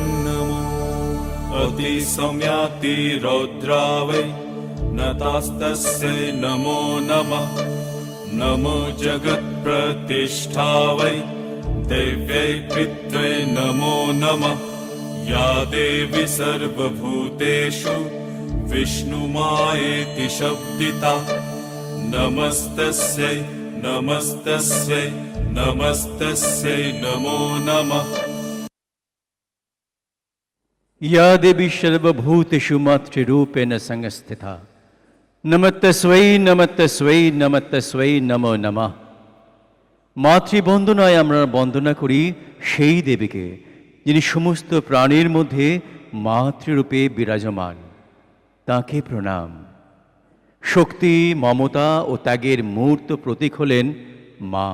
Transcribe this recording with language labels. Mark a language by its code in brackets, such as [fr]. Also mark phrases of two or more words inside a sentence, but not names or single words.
[sa] नमो अतिसौम्याति रौद्रा वै नतास्तस्यै नमो नमः नमो जगत्प्रतिष्ठा वै देव्यै पित्रै नमो नमः या देवी सर्वभूतेषु विष्णुमायेति शब्दिता नमस्तस्यै नमस्तस्यै नमस्तस्यै नमो नमः या देवी सर्वभूतेषु मातृरूपेण संस्थिता नमस्तस्यै नमस्तस्यै नमस्तस्यै नमो नमः [bn] মাতৃবন্দনায় আমরা বন্দনা করি সেই দেবীকে যিনি সমস্ত প্রাণীর মধ্যে মাতৃরূপে বিরাজমান। তাকে প্রণাম। শক্তি, মমতা ও ত্যাগের মূর্ত প্রতীক হলেন মা।